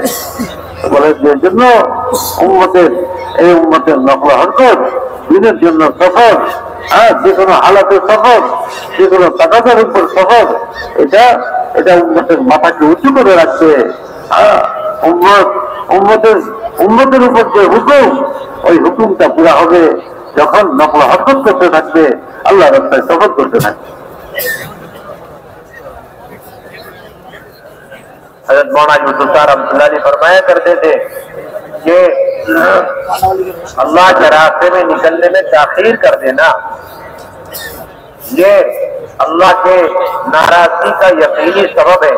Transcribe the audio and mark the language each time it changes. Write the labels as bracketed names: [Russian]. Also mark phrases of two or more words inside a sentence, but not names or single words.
[Bangla] বলে যে জন্য উম্মতের এই উম্মতের নকল হরকত দিনের জন্য সফর, যে কোনো হালাতে সফর, যে কোনো তাকাদার উপর সফর, এটা উম্মতের মাথাকে উঁচু করে রাখছে। উম্মতের উপর যে হুকুম, ওই হুকুমটা পুরা হবে যখন নকল হরকত করতে থাকবে, আল্লাহ রাস্তায় সফর করতে থাকবে। [Urdu] حضرت مولانا یوسف صاحب رحمۃ اللہ علیہ فرمایا کرتے تھے کہ اللہ کے راستے میں نکلنے میں تاخیر کر دینا یہ اللہ کے ناراضگی کا یقینی سبب ہے۔